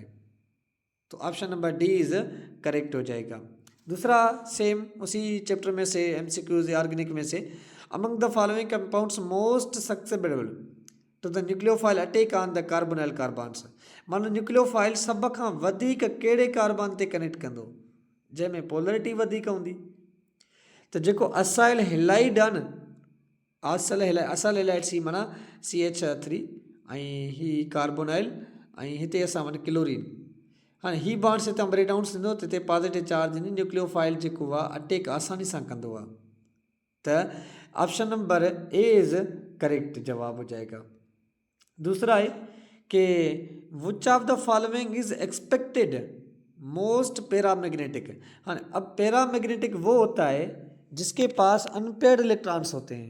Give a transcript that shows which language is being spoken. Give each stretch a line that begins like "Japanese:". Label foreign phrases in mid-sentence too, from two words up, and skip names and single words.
Hindi: तो
English: option number D is correct
Hindi: हो जाएगा। दूसरा सेम उसी चैप्टर में से एमसीक्यूज ऑर्गेनिक में से,
English: among the following compounds most susceptible to the nucleophile attack on the carbonyl carbons.
Sindhi: मानो न्यूक्लियोफाइल सब खां वधीक कहिड़े कार्बन ते कनेक्ट कंदो, जंहिंमें पोलरिटी वधीक हूंदी। तो जेको
English: acyl halide
Sindhi: आहे न,
English: acyl halide
Sindhi: सी माना CH3 ऐं ही कार्बोनाइल ऐं हिते असां वटि क्लोरीन। हाँ ही बॉन्ड्स हितां
English: break down
Sindhi: थींदो त हिते
English: positive charge
Sindhi: ईंदी, न्यूक्लियोफाइल जेको आहे अटैक आसानी सां कंदो आहे।
English: त option number A is correct
Hindi: जवाब हो जाएगा। दूसरा है कि
English: which of the following is expected most paramagnetic.
Hindi: हाँ अब पैरामैग्नेटिक वो होता है जिसके पास
English: unpaired electrons
Hindi: होते हैं।